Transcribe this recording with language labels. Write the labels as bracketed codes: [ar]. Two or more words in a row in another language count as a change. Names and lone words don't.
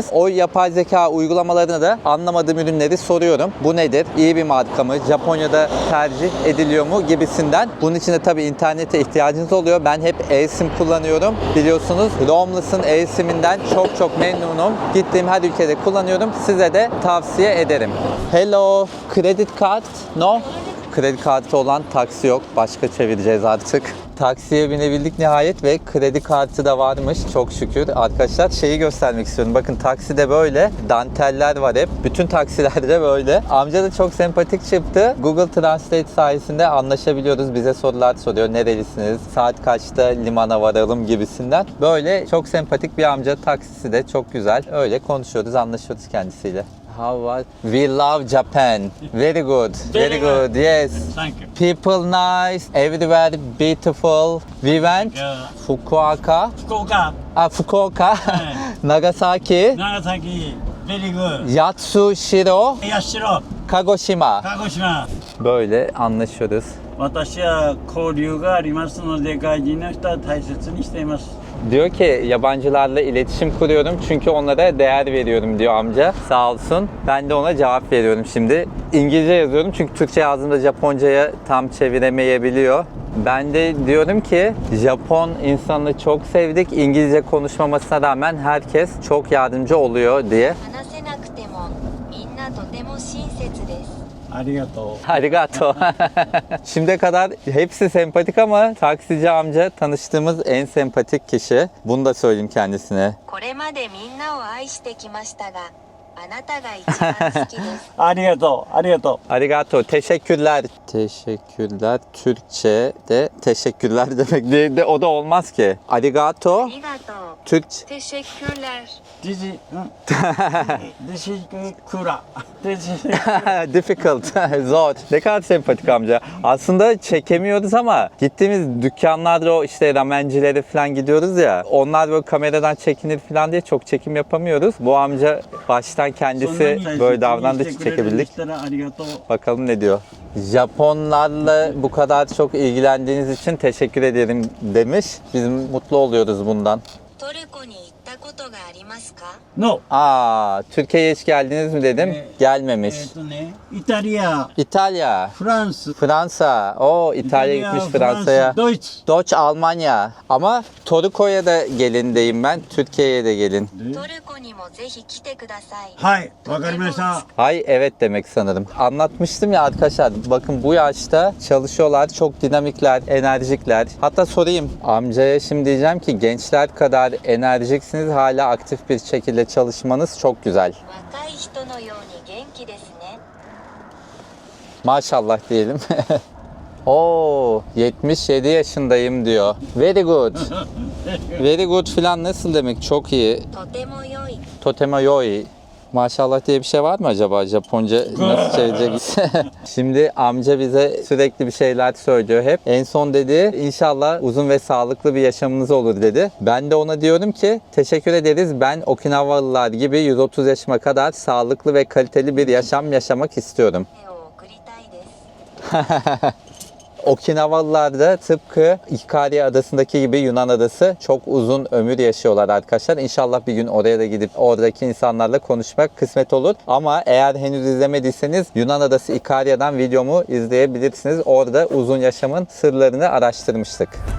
[tr] O yapay zeka uygulamalarına da anlamadığım ürünleri soruyorum. Bu nedir? İyi bir marka mı? Japonya'da tercih ediliyor mu? Gibisinden. Bunun için de tabii internete ihtiyacınız oluyor. Ben hep eSIM kullanıyorum. Biliyorsunuz Roamless'ın eSIM'inden çok memnunum. Gittiğim her ülkede kullanıyorum. Size de tavsiye ederim. [en] Hello, credit card? No? [tr] Kredi kartı olan taksi yok. Başka çevireceğiz artık. Taksiye binebildik nihayet ve kredi kartı da varmış çok şükür. Arkadaşlar şeyi göstermek istiyorum. Bakın takside böyle danteller var hep. Bütün taksilerde böyle. Amca da çok sempatik çıktı. Google Translate sayesinde anlaşabiliyoruz. Bize sorular soruyor. Nerelisiniz? Saat kaçta limana varalım gibisinden. Böyle çok sempatik bir amca. Taksisi de çok güzel. Öyle konuşuyoruz, anlaşıyoruz kendisiyle. [en] How was? We love Japan. Very good. Very good. Yes. Thank you. People nice. Everywhere beautiful. We went Fukuoka. Fukuoka, Fukuoka. Nagasaki. Nagasaki, very good. Yatsushiro. Yashiro, Kagoshima. Kagoshima. [tr] Böyle anlaşıyoruz. [ja] 私は交流がありますので外人の人は大切にしています。 [tr] Diyor ki yabancılarla iletişim kuruyorum çünkü onlara değer veriyorum diyor amca. Sağ olsun. Ben de ona cevap veriyorum şimdi. İngilizce yazıyorum çünkü Türkçe yazdığımda Japonca'ya tam çeviremeyebiliyor. Ben de diyorum ki Japon insanını çok sevdik. İngilizce konuşmamasına rağmen herkes çok yardımcı oluyor diye. [ja] 話せなくてもみんなとても親切です。ありがとう。 Arigato. [tr] Şimdiye kadar hepsi sempatik ama taksici amca tanıştığımız en sempatik kişi. Bunu da söyleyeyim kendisine. [ja] これまでみんなを愛してきましたが、あなたが一番好きです。ありがとう。ありがとう。 Arigato. [tr] Teşekkürler. Teşekkürler. Türkçe de teşekkürler demek de o da olmaz ki. [ja] Arigato. ありがとう。 [tr] Türkçe. Teşekkürler. [en] This is, this is Kura. This is Difficult. [tr] Zor. Ne kadar sempatik amca. Aslında çekemiyoruz ama gittiğimiz dükkanlarda o işte ramencileri falan gidiyoruz ya. Onlar böyle kameradan çekinir falan diye çok çekim yapamıyoruz. Bu amca baştan kendisi böyle davrandığı için çekebildik. [ja] ありがとう。 [tr] Bakalım ne diyor. Japonlarla bu kadar çok ilgilendiğiniz için teşekkür ederim demiş. Biz mutlu oluyoruz bundan. [ja] トルコに行ったことがありますか？ [en] No. [tr] Türkiye'ye hiç geldiniz mi dedim. Gelmemiş. [ja] イタリア、 [tr] İtalya, [ja] フランス、 [tr] Fransa. İtalya gitmiş Fransa'ya. [ja] ドイツ。 [tr] Deutsch, Almanya. Ama Toruko'ya da gelin deyim ben. Türkiye'ye de gelin. [ja] トルコにもぜひ来てください。はい、わかりました。 [tr] Hay evet demek sanırım. Anlatmıştım ya arkadaşlar. Bakın bu yaşta çalışıyorlar. Çok dinamikler, enerjikler. Hatta sorayım amcaya şimdi diyeceğim ki gençler kadar enerjiksiniz. Hala aktif bir şekilde çalışmanız çok güzel. [ja] 若い人のように元気ですね。 [tr] Maşallah diyelim. Oo, 77 yaşındayım diyor. [en] Very good. Very good [tr] falan nasıl demek? Çok iyi. [ja] とても良い。とても良い. [tr] Maşallah diye bir şey var mı acaba? Japonca nasıl çevirecek? Şimdi amca bize sürekli bir şeyler söylüyor hep. En son dedi inşallah uzun ve sağlıklı bir yaşamınız olur dedi. Ben de ona diyorum ki teşekkür ederiz. Ben Okinavalılar gibi 130 yaşıma kadar sağlıklı ve kaliteli bir yaşam yaşamak istiyorum. [ja] 手を送りたいです。 [tr] Okinavalılar da tıpkı Ikari adasındaki gibi Yunan adası çok uzun ömür yaşıyorlar arkadaşlar. İnşallah bir gün oraya da gidip oradaki insanlarla konuşmak kısmet olur. Ama eğer henüz izlemediyseniz Yunan adası Ikaria'dan videomu izleyebilirsiniz. Orada uzun yaşamın sırlarını araştırmıştık.